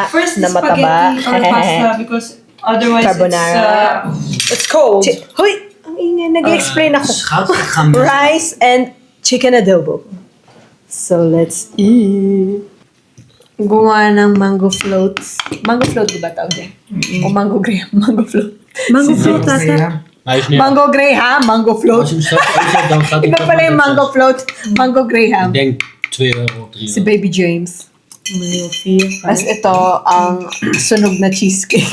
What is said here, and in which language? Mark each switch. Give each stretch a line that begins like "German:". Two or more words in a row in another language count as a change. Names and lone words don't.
English: First,
Filipino: na mataba.
English: spaghetti or pasta because otherwise Carbonara. it's cold.
Filipino: Hoy! Ang ingay. Nag-explain ako.
Dutch: Schat, ik ga mee.
English: Rice and chicken adobo. So, let's eat.
Filipino: gumawa ng mango floats. Mango float, di ba tawag yan? O mango graham, mango float. Mango float ata. Ayos niya. Mango graham, mango float. Iba pala yung mango float, mango
Dutch: Ik
Filipino: graham.
Dutch: denk 2 euro, 3
Filipino: Si
Dutch: euro.
Filipino: Baby James. Tapos ito, ang sunog na cheesecake.